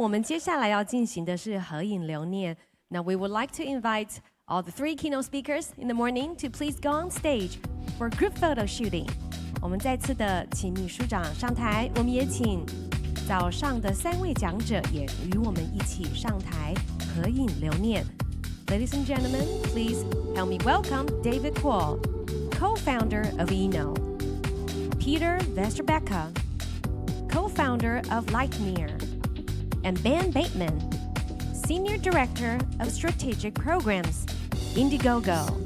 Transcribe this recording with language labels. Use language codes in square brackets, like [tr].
[zh] 我们接下来要进行的是合影留念。 [en] Now we would like to invite all the 3 keynote speakers in the morning to please go on stage for group photo shooting. [zh] 我们再次的请秘书长上台，我们也请早上的3位讲者也与我们一起上台合影留念。 [en] Ladies and gentlemen, please help me welcome David Kuo, co-founder of iiiNNO, Peter Westerbecker, co-founder of Lightmeer, and Ben Bateman, Senior Director of Strategic Programs, Indiegogo.